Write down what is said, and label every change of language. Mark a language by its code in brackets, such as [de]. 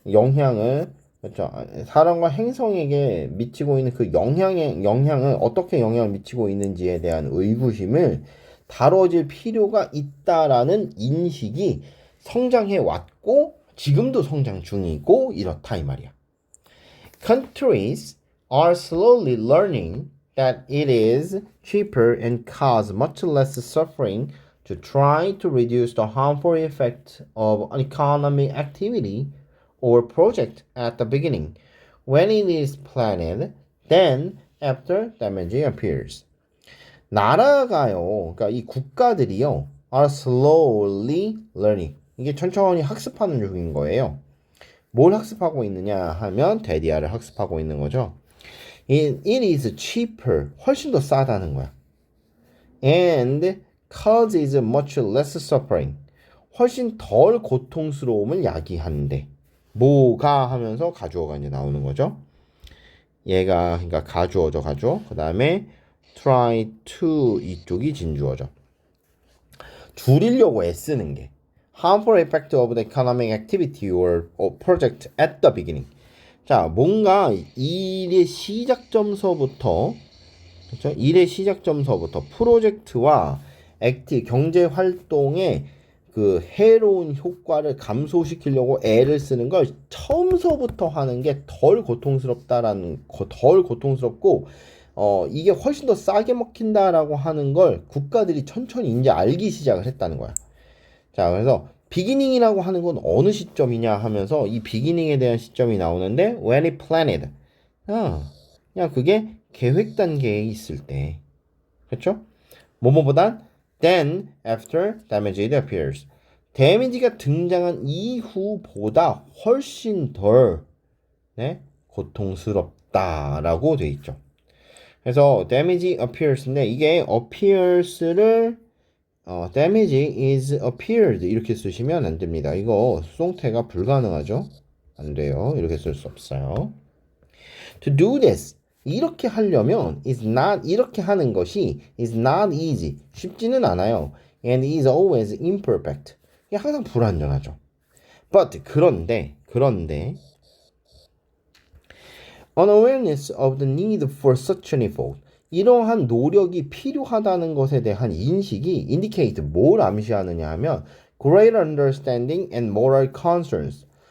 [ko] 영향을 그렇죠? 사람과 행성에게 미치고 있는 그 영향을 어떻게 영향을 미치고 있는지에 대한 의구심을 다뤄질 필요가 있다라는 인식이 성장해 왔고 지금도 성장 중이고 이렇다 이 말이야. [en] Countries are slowly learning that it is cheaper and cause much less suffering to try to reduce the harmful effect of an economic activity or project at the beginning when it is planned than after damage appears. [ko] 나라가요, 그러니까 이 국가들이요, [en] are slowly learning. [ko] 이게 천천히 학습하는 중인 거예요. 뭘 학습하고 있느냐 하면 데디아를 학습하고 있는 거죠. [en] It is cheaper. [ko] 훨씬 더 싸다는 거야. [en] And causes much less suffering. [ko] 훨씬 덜 고통스러움을 야기하는데. 뭐가 하면서 가주어가 이제 나오는 거죠. 얘가 그러니까 가주어죠, 가주어. 그 다음에 [en] try to [ko] 이쪽이 진주어죠. 줄이려고 애쓰는 게 [en] harmful effect of the economic activity or project at the beginning. [ko] 자, 뭔가 일의 시작점서부터 그렇죠? 일의 시작점서부터 프로젝트와 경제 활동의 그 해로운 효과를 감소시키려고 애를 쓰는 걸 처음서부터 하는 게 덜 고통스럽고 이게 훨씬 더 싸게 먹힌다라고 하는 걸 국가들이 천천히 이제 알기 시작을 했다는 거야. 자, 그래서 비기닝이라고 하는 건 어느 시점이냐 하면서 이 비기닝에 대한 시점이 나오는데 [en] when it planned. [ko] 그냥 그게 계획 단계에 있을 때. 그렇죠? 뭐뭐보단 [en] then after damage appears. [ko] 데미지가 등장한 이후보다 훨씬 덜 고통스럽다라고 돼 있죠. 그래서 [en] damage appears [ko] 인데 이게 appears를 [en] damage is appeared [ko] 이렇게 쓰시면 안 됩니다. 이거 수동태가 불가능하죠. 안 돼요. 이렇게 쓸 수 없어요. [en] To do this [ko] 이렇게 하려면 [en] is not [ko] 이렇게 하는 것이 [en] is not easy [ko] 쉽지는 않아요. [en] And is always imperfect [ko] 이게 항상 불완전하죠. [en] But [ko] 그런데 [en] unawareness of the need for such an effort [ko] 이러한 노력이 필요하다는 것에 대한 인식이 [en] indicate [ko] 뭘 암시하느냐 하면 [en] greater understanding and moral concerns.